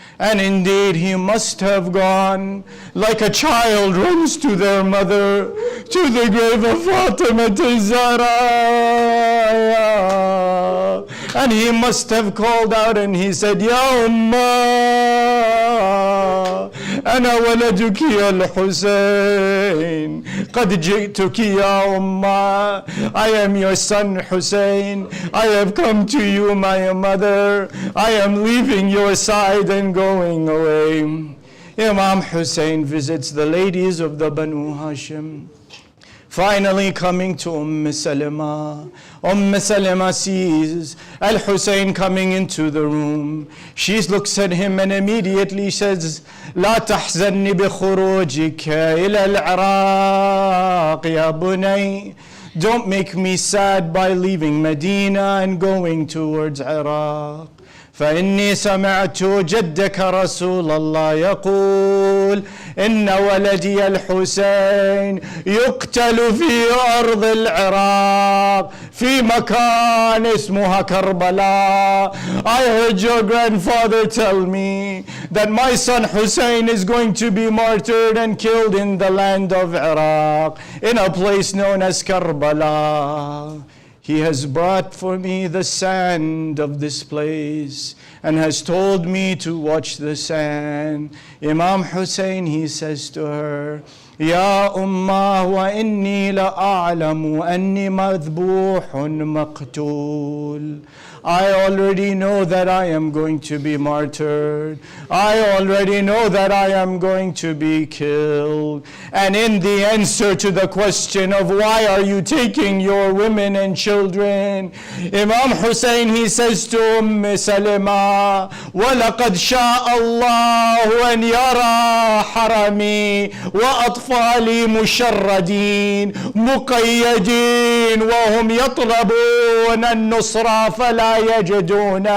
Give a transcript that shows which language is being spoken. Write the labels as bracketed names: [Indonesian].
[English] And indeed, he must have gone like a child runs to their mother, to the grave of Fatima Zahra. And he must have called out and he said, Ya Ummah, [Arabic] أنا ولدك يا الحسين قد جئتك يا أمّا. [English] I am your son Hussein. I have come to you, my mother. I am leaving your side and going away. Imam Hussein visits the ladies of the Banu Hashim. Finally coming to Salama. Salama sees Al-Hussein coming into the room. She looks at him and immediately says, [Arabic] لا تحزني بخروجك إلى العراق يا بني. [English] Don't make me sad by leaving Medina and going towards Iraq. [Arabic] فإني سمعت جدك رسول الله يقول إن ولدي الحسين يقتل في أرض العراق في مكان اسمها كربلاء. [English] I heard your grandfather tell me that my son Hussein is going to be martyred and killed in the land of Iraq in a place known as Karbala. He has brought for me the sand of this place and has told me to watch the sand. Imam Hussein, he says to her, [Arabic] يا أمّا وإني لأعلم أني مذبوح مقتول. [English] I already know that I am going to be martyred. I already know that I am going to be killed. And in the answer to the question of why are you taking your women and children, Imam Hussein, he says to Salama, [Arabic] وَلَقَدْ شَاءَ اللَّهُ أَنْ يَرَى حَرَمِي وَأَطْفَالِي مُشَرَّدِينَ مُقَيَّدِينَ وَهُمْ يَطْلَبُونَ النُّصْرَ فَلَا يَجِدُونَ.